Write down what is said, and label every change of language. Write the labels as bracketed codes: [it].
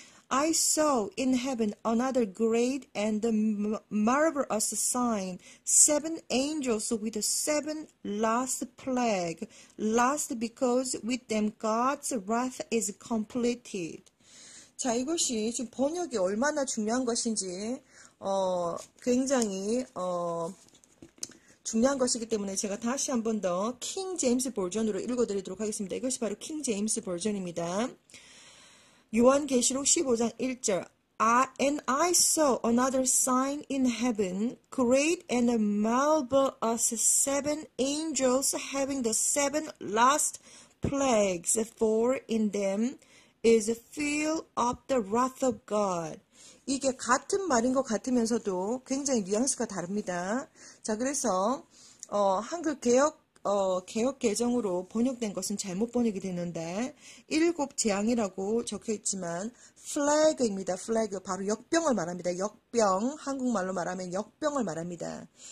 [en] I saw in heaven another great and marvelous sign, 7 angels with the 7 last plague, last because with them God's wrath is completed. [ko] 자, 이것이 지금 번역이 얼마나 중요한 것인지 굉장히 중요한 것이기 때문에 제가 다시 한 번 더 킹 제임스 버전으로 읽어드리도록 하겠습니다. 이것이 바로 킹 제임스 버전입니다. 요한계시록 15장 1절 [en] And I saw another sign in heaven, great and marvelous, 7 angels having the 7 last plagues, for in them is filled up the wrath of God. [ko] 이게 같은 말인 것 같으면서도 굉장히 뉘앙스가 다릅니다. 자, 그래서 한글 개역 개정으로 번역된 것은 잘못 번역이 되는데 일곱 재앙이라고 적혀있지만 플래그입니다. 플래그, 바로 역병을 말합니다. 역병, 한국말로 말하면 역병을 말합니다.